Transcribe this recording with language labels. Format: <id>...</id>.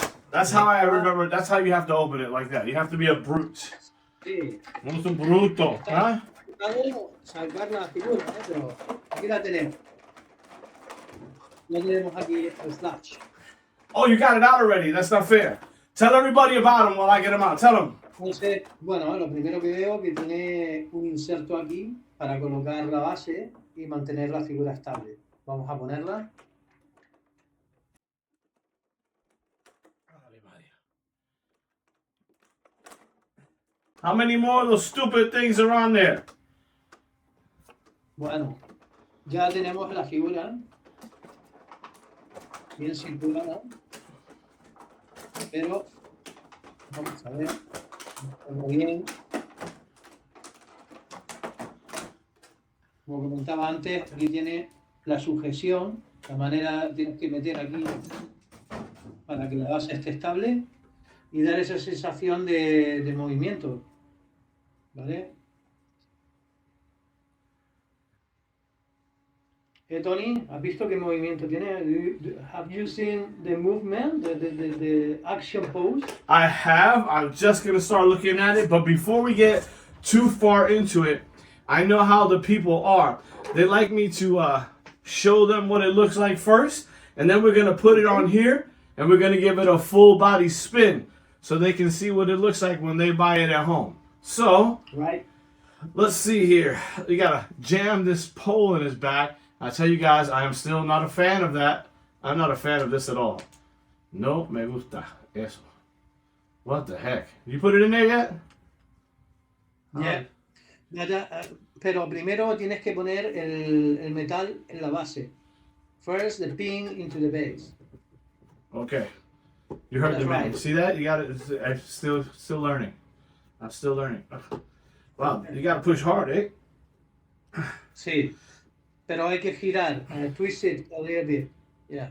<en>That's how I remember. That's how you have to open it like that. You have to be a brute.</en> <es>Sí. Un bruto. Huh? Salvar la figura, pero aquí la tenemos. No tenemos aquí el Flash.</es> <en>Oh, you got it out already. That's not fair. Tell everybody about him while I get him out. Tell them.</en> <es>Entonces, bueno, lo primero que veo que tiene un inserto aquí para colocar la base y mantener la figura estable. Vamos a ponerla.</es> <en>How many more of those stupid things are on there?</en> <es>Bueno, ya tenemos la figura bien situada, pero vamos a ver, muy bien. Como comentaba antes, aquí tiene la sujeción, la manera tienes que meter aquí para que la base esté estable y dar esa sensación de movimiento, ¿vale? Tony, ¿has visto qué movimiento tiene?</es> <en>Have you seen the movement, the action pose? I have. I'm just going to start looking at it. But before we get too far into it, I know how the people are. They like me to show them what it looks like first. And then we're going to put it on here. And we're going to give it a full body spin. So they can see what it looks like when they buy it at home. So, right. Let's see here. You got to jam this pole in his back. I tell you guys, I am still not a fan of that. I'm not a fan of this at all.</en> <es>No me gusta eso.</es> <en>What the heck? You put it in there yet? Yeah.</en> <es>Pero primero tienes que poner el metal en la base.</es> <en>First, the pin into the base. Okay. You heard That's the man. right. See that? You got it. I'm still learning. I'm still learning. Wow, you got to push hard, eh?</en> <es>Sí. Pero hay que girar,</es> <en>twist it a little bit. Yeah.</en>